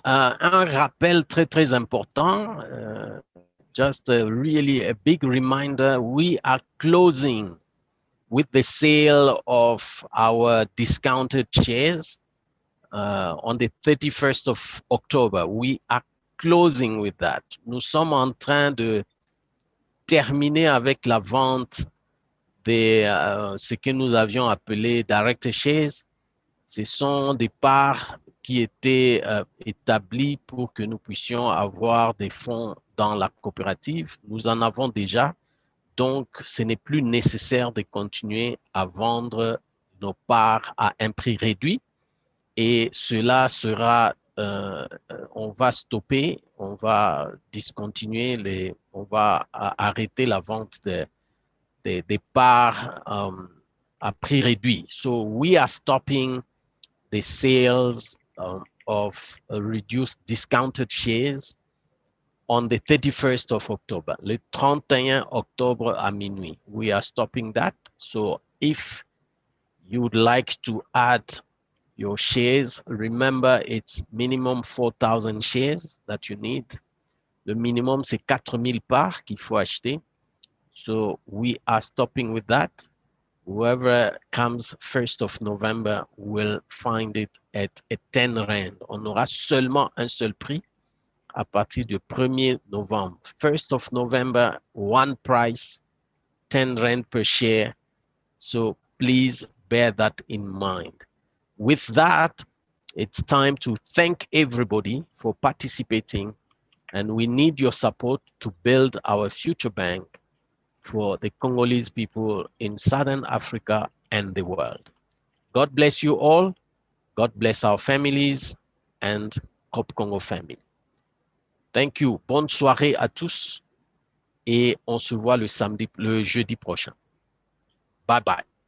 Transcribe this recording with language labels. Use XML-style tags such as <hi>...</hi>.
<fr>Un rappel très important,</fr> <en>just really a big reminder, we are closing with the sale of our discounted shares on the 31st of October. We are closing with that.</en> <fr>Nous sommes en train de terminer avec la vente de ce que nous avions appelé direct shares. Ce sont des parts qui étaient établies pour que nous puissions avoir des fonds dans la coopérative. Nous en avons déjà, donc ce n'est plus nécessaire de continuer à vendre nos parts à un prix réduit. Et cela sera, on va stopper, on va discontinuer, on va arrêter la vente des parts à prix réduit.</fr> <en>So we are stopping the sales of reduced discounted shares on the 31st of October,</en> <fr>le 31 octobre à minuit.</fr> <en>We are stopping that. So if you would like to add your shares, remember it's minimum 4,000 shares that you need.</en> <fr>Le minimum, c'est 4,000 parts qu'il faut acheter.</fr> <en>So we are stopping with that. Whoever comes 1st of November will find it at 10 rand.</en> <fr>On aura seulement un seul prix à partir du 1er novembre.</fr> <en>1st of November, one price, 10 rand per share. So please bear that in mind. With that, it's time to thank everybody for participating, and we need your support to build our future bank for the Congolese people in Southern Africa and the world. God bless you all. God bless our families and CoopCongo family. Thank you.</en> <fr>Bonne soirée à tous et on se voit le jeudi prochain. Bye bye.</fr>